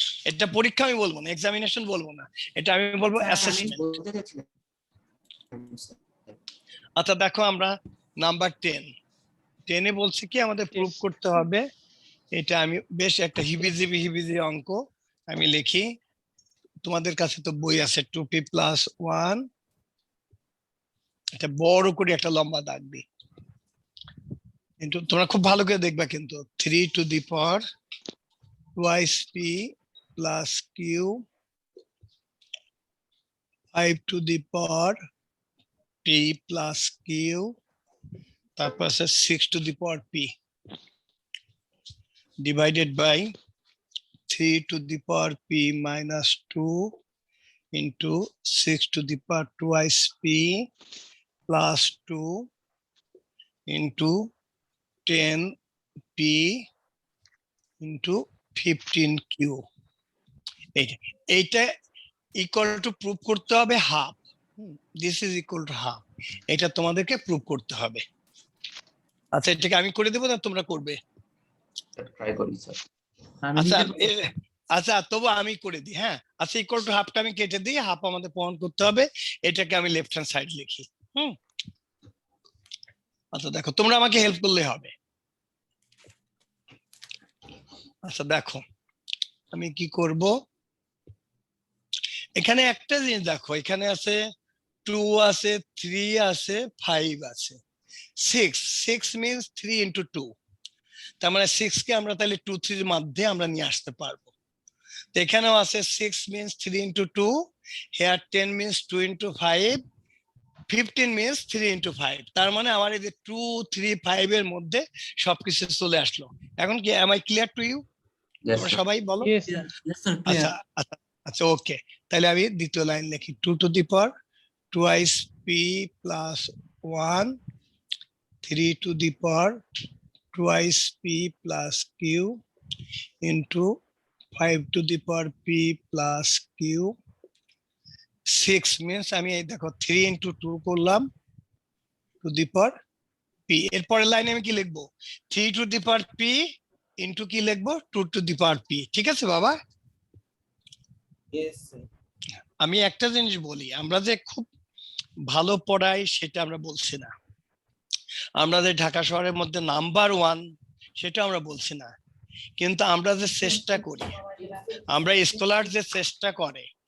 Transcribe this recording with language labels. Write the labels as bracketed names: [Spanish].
[Bangla] এটা পরীক্ষা আমি বলবো না, এক্সামিনেশন বলবো না, এটা আমি বলবো স্যার, আমি অ্যাসেসমেন্ট। বলতে যাচ্ছিলাম। আচ্ছা দেখো, আমরা নাম্বার 10 বলছি কি আমাদের প্রুভ করতে হবে, এটা আমি বেশ একটা হিবিজিবি অঙ্ক আমি লিখি। তোমাদের কাছে তো বই আছে, 2p+1, এটা বড় করে একটা লম্বা দাগ দিই, কিন্তু তোমরা খুব ভালো করে দেখবা কিন্তু, [English] 3 to the power twice p plus q, 5 to the power p plus q, [Bangla] তারপর আছে [English] 6 to the power p, divided by 3 to the power p minus 2 into 6 to the power twice p plus 2 into 10p into 15q। [Bangla] এইটা equal to prove করতে হবে half, this is equal to half, এটা তোমাদেরকে prove করতে হবে। আচ্ছা, এটাকে আমি করে দেবো না তোমরা করবে? ট্রাই করি স্যার। আমি আচ্ছা নিতে পারি। আচ্ছা, তবু আমি করে দিই। হ্যাঁ, আচ্ছা, ইকুয়াল টু হাফটা আমি কেটে দিই, হাফ আমাদের প্রমাণ করতে হবে, এটাকে আমি লেফট হ্যান্ড সাইড লিখি। আচ্ছা দেখো, তোমরা আমাকে হেল্প করলে হবে। আচ্ছা দেখো আমি কি করব, এখানে একটা জিনিস দেখো, এখানে আছে 2 আছে, 3 আছে, 5 আছে, 6 মিনস 3 into 2, তার মানে 6 কে আমরা তাহলে 2 3 এর মধ্যে আমরা নিয়ে আসতে পারবো। তো এখানেও আছে 6 means 3 into 2, here 10 means 2 into 5, 15 means 3 into 5, তার মানে আমার এই যে 2 3 5 এর মধ্যে সবকিছু চলে আসলো। এখন কি [English] am I clear to you? Yes, [Bangla] তোমরা [English] sir. [Bangla] সবাই বলো। [English] Yes, sir. Yes, sir, clear. [Bangla] আচ্ছা আচ্ছা আচ্ছা, ওকে, তাহলে আমি দ্বিতীয় লাইন লিখি, [English] 2 to the power twice p plus 1, [Bangla] 3 to the power twice p plus q into 5 to the power p plus q, 6 means আমি এই দেখো 3 into 2 করলাম to the power p, এরপরের লাইনে আমি কি লিখবো, 3 to the power p into কি লিখবো, 2 to the power p। ঠিক আছে বাবা? [English] Yes, sir. [Bangla] আমি একটা জিনিস বলি, আমরা যে খুব ভালো পড়াই সেটা আমরা বলছি না, আমরা যে ঢাকা শহরের মধ্যে নাম্বার 1 সেটা আমরা বলছি না, কিন্তু আমরা যে চেষ্টা করি, আমরা স্কলার যে চেষ্টা করে